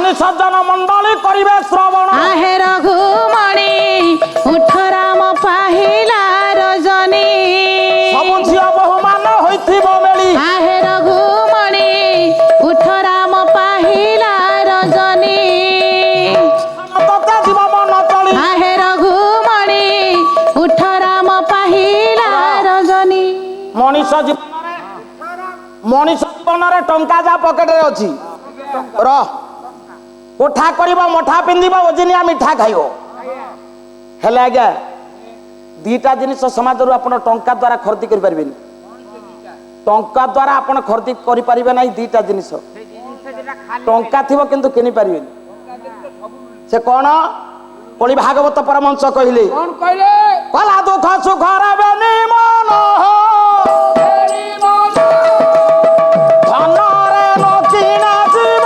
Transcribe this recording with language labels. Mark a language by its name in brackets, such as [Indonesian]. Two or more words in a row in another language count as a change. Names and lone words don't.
[Odia] ସଜ୍ଜନ ମଣ୍ଡଳୀ କରିବେ ଶ୍ରବଣ ଆହେ ରଘୁମଣି ଉଠ ରାମ ପାହିଲା ରଜନୀ ସବୁ ଝିଅ ବହୁମାନ ହୋଇଥିବ ମେଳି ଆହେ ରଘୁମଣି ଉଠ ରାମ ପାହିଲା ରଜନୀ ତତେ ଯିବ ମନ ଚଳି ଆହେ ରଘୁମଣି ଉଠ ରାମ ପାହିଲା ରଜନୀ ମଣିଷ ଜୀବନରେ ଟଙ୍କା ଯାହା ପକେଟରେ ଅଛି ରହ କୋଠା କରିବ ମଠା ପିନ୍ଧିବ ଓଜିନିଆ ମିଠା ଖାଇବ ହେଲେ ଆଜ୍ଞା ଦିଟା ଜିନିଷ ସମାଜରୁ ଆପଣ ଟଙ୍କା ଦ୍ୱାରା ଖରିଦି କରିପାରିବେନି ଟଙ୍କା ଦ୍ୱାରା ଆପଣ ଖରିଦି କରିପାରିବେ ନାହିଁ ଦିଟା ଜିନିଷ ଟଙ୍କା ଥିବ କିନ୍ତୁ କିଣି ପାରିବେନି ସେ କ'ଣ କଳି ଭାଗବତ ପରମହଂସ କହିଲେ କଲା ଦୁଃଖ ସୁଖରେ ବେନି ମନ ଧନରେ ନ କିଣା ଯିବ